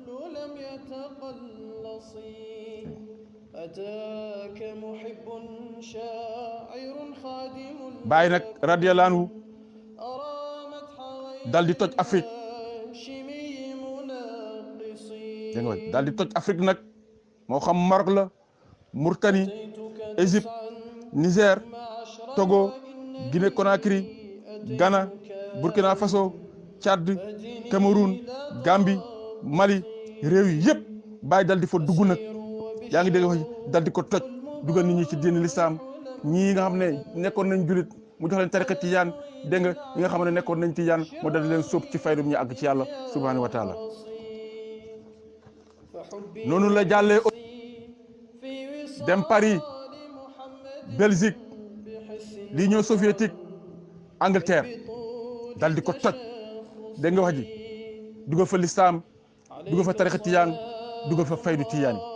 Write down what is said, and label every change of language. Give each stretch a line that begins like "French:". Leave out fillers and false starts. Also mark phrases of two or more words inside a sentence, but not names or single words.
Wolof: Baay nag
Arabic: رضي الله عنه
Wolof: dal di toj Afrique dégg nga dal di toj Afrique nag moo xam Maroc la Mauritanie Égypte Niger Togo Guinée Conakry Ghana Burkina Faso Tchad Cameroun Gambie Mali réew yi yëpp Baay dal di fa dugg nag yaa ngi dégg wax dal di ko toj dugal nit ñi ci diine l'islam ñii nga xam ne nekkoon nañ julit mu jox leen tariqa tijaan dégg nga ñi nga xam ne nekkoon nañ tijaan mu dal di leen sóob ci faydum ñu àgg ci yàlla
Arabic: سبحانه وتعالى
Wolof: noonu la jàllee dem Paris Belgique l'Union soviétique Angleterre dal di ko toj dégg nga wax ji dugal fa l'islam dugal fa tariqa tijaan dugal fa faydu tijaan